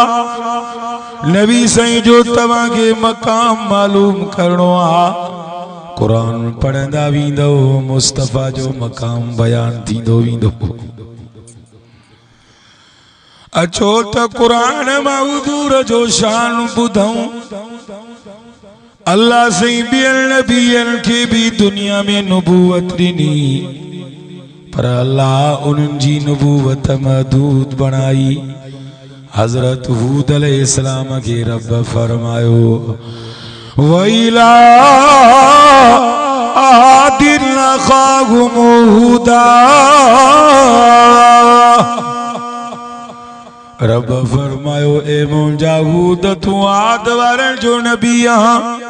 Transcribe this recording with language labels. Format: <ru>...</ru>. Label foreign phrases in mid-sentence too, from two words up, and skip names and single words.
<sd>नबी सही जो तव्हां के मकाम मालूम करणो आहे। कुरान पढ़ंदा वेंदो मुस्तफ़ा जो मकाम बयान थींदो वेंदो। अचो त कुरान मां हुज़ूर जो शान ॿुधऊं। अल्लाह से ॿियन नबियन के भी दुनिया में नबूवत ॾिनी, पर अल्लाह उन्हनि जी नबूवत महदूद बनाई। हजरत हूद अलैहिस्सलाम के रब फरमायो</sd> <ar>وإلى عاد أخاهم هودا.</ar> <sd>रब फरमायो ए मुंहिंजा हूद तू आद वारन जो नबी आहीं।</sd>